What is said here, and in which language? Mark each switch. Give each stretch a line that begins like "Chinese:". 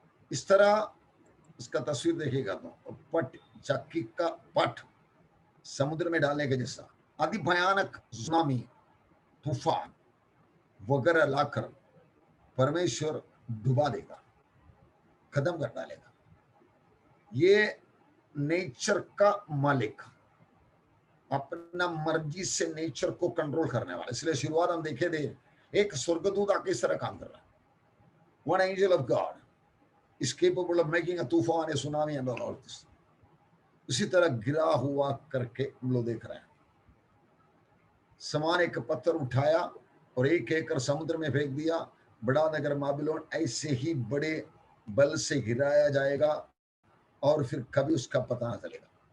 Hindi: इस तरह इसका तस्वीर देखिएगा तो पट, चक्की का पट समुद्र में डालने के जैसा अति भयानक सुनामी, तूफान वगैरह लाकर परमेश्वर डुबा देगा, खत्म कर डालेगा। ये नेचर का मालिक, अपना मर्जी से नेचर को कंट्रोल करने वाला। इसलिए शुरुआत हम देखे थे, एक स्वर्गदूत आके इस तरह काम कर रहा है।
English: one angel of God is capable of making a
Hindi: तूफान,
English: a
Hindi: tsunami
English: and all this।
Hindi: उसी तरह गिरा हुआ करके हम लोग देख रहे हैं। समान एक पत्थर उठाया और एक एकड़ समुद्र में फेंक दिया, बड़ा नगर बाबिलोन ऐसे ही बड़े बल से गिराया जाएगा और फिर कभी उसका पता न चलेगा।